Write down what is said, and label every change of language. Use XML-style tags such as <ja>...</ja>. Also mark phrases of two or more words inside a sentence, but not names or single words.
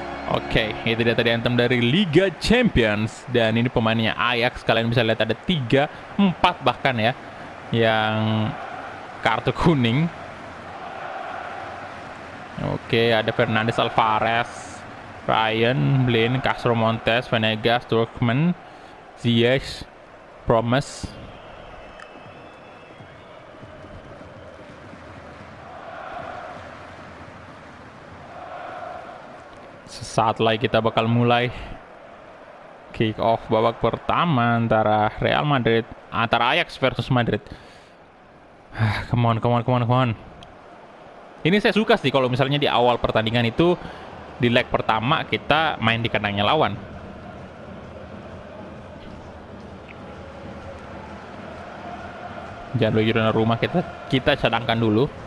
<id>Oke, itu dia tadi anthem dari Liga Champions. Dan ini pemainnya Ajax. Kalian bisa lihat ada 3, 4 bahkan ya yang kartu kuning. Oke, ada Fernandes, Alvarez, Ryan, Blind, Castro Montes, Venegas, Turkmen, Ziyech, Promes. Sesaat lagi kita bakal mulai</id> <en>kick off</en> <id>babak pertama antara Ajax versus Madrid.</id> <en>Come on.</en> <id>Ini saya suka sih kalau misalnya di awal pertandingan itu di leg pertama kita main di kandangnya lawan. Jangan bagi rumah kita cadangkan dulu.</id>